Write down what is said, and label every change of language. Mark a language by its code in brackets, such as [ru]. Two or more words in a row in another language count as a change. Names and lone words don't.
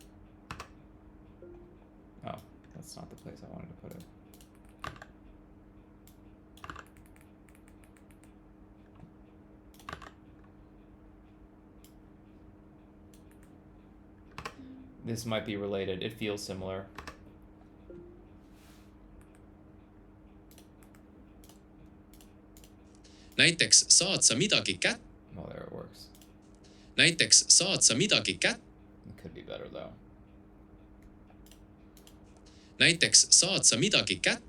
[en] Oh, that's not the place I wanted to put it. This might be related. It feels similar. [et] Näiteks saad sa midagi kätte. [en] Oh, there it works. [et] Näiteks saad sa midagi kätte. [en] It could be better though. [et] Näiteks saad sa midagi kätte.